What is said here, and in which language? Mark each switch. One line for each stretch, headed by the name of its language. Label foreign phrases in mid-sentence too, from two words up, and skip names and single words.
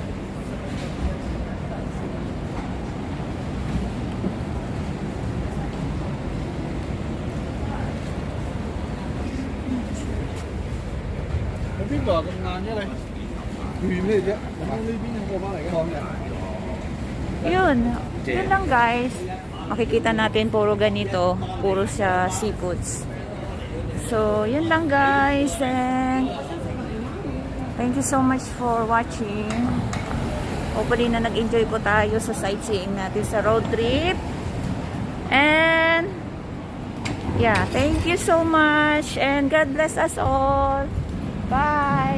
Cantonese: Ở 邊度咁晏啫你？遠咩啫？咁呢邊有個翻嚟嘅港人。
Filipino: Yun. Yun lang, guys. Makikita natin puro ganito. Puro siya seafoods. So, yun lang, guys.
English: And thank you so much for watching.
Filipino: Hopefully na nag-enjoy po tayo sa sightseeing natin sa
English: road trip. And yeah, thank you so much. And God bless us all. Bye!